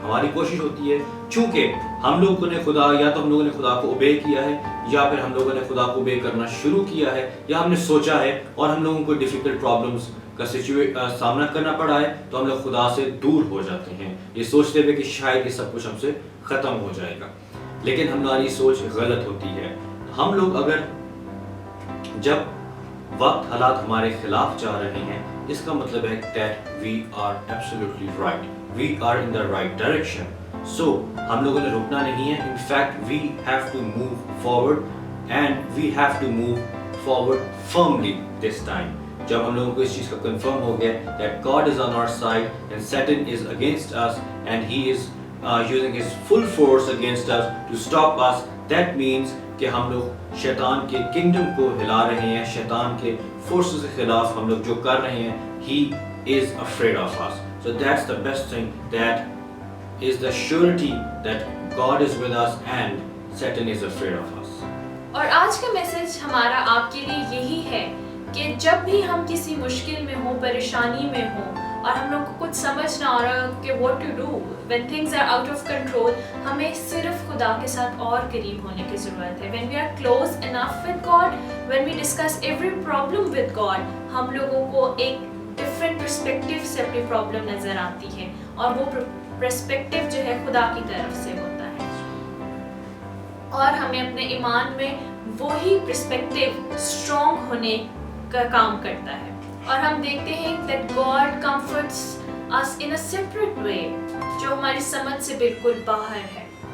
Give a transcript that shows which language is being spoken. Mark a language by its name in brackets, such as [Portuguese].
[Urdu] ہماری کوشش ہوتی ہے چونکہ ہم لوگوں نے خدا کو اوبے کیا ہے یا پھر ہم لوگوں نے خدا کو اوبے کرنا شروع کیا ہے یا ہم نے سوچا ہے اور ہم لوگوں کو ڈیفیکلٹ پرابلمز کا سامنا کرنا پڑا ہے تو ہم لوگ خدا سے دور ہو جاتے ہیں یہ سوچتے ہوئے کہ شاید یہ سب کچھ ہم سے ختم ہو جائے گا. لیکن ہماری سوچ غلط ہوتی ہے. ہم لوگ اگر جب وقت حالات ہمارے خلاف جا رہے ہیں اس کا مطلب ہے [English] that we are absolutely right, we are in the right direction. [Urdu] So ہم لوگوں نے رکنا نہیں ہے. [English] In fact we have to move forward and we have to move forward firmly this time. [Urdu] جب ہم لوگوں کو اس چیز کا کنفرم ہو گیا [English] that God is on our side and Satan is against us and he is using his full force against us to stop us, that means [Urdu] کہ ہم لوگ شیطان کے کنگڈم کو ہلا رہے ہیں, شیطان کے فورسز کے خلاف ہم لوگ جو کر رہے ہیں. [English] He is afraid of us. So that's the best thing, that is the surety that God is with us and Satan is afraid of us. [Urdu] اور آج کا میسج ہمارا آپ کے لیے یہی ہے کہ جب بھی ہم کسی مشکل میں ہوں, پریشانی میں ہوں اور ہم لوگ کو کچھ سمجھ نہ آ رہا کہ [English] what to do when things are out of control, [Urdu] ہمیں صرف خدا کے ساتھ اور قریب ہونے کی ضرورت ہے. [English] when we are close enough with God, when we discuss every problem with God, [Urdu] ہم لوگوں کو ایک ڈفرینٹ پرسپیکٹیو سے اپنی پرابلم نظر آتی ہے اور وہ پرسپیکٹیو جو ہے خدا کی طرف سے ہوتا ہے. اور ہمیں اپنے ایمان میں وہی پرسپیکٹیو اسٹرانگ ہونے کا کام کرتا ہے. اور ہم دیکھتے ہیں [English] that God comforts us in a separate way [Urdu] جو ہماری سمجھ سے بالکل باہر ہے.